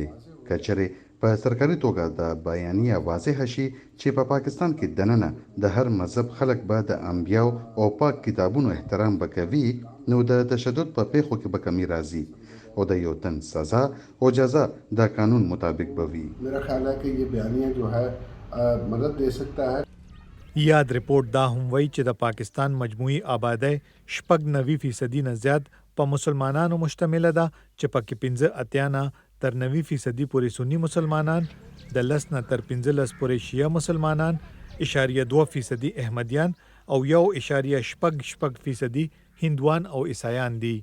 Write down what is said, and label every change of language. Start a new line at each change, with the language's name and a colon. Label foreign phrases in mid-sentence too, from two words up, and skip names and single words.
Pashto: کچره په سرکاري توګه د بیانیه واضح شي چې په پاکستان کې دننه د هر مذهب خلک به د انبیاو او پاک کتابونو احترام وکوي نو د تشدد په پیښو کې به کمی راځي او د یو تن سزا او جزا د قانون مطابق به وي.
Urdu: میرا خیال ہے کہ یہ بیانیہ جو ہے مدد دے سکتا ہے.
Pashto: یاد ریپورت دا هم وایي چې د پاکستان مجموعي آبادی 90% نه زیات په مسلمانانو مشتمله ده چې پکې 15 تر 90% پورې سنی مسلمانان، د 10 نه تر 15 پورې شیعه مسلمانان، 0.2% احمدیان او 1.6% هندوان او عیسایان دي.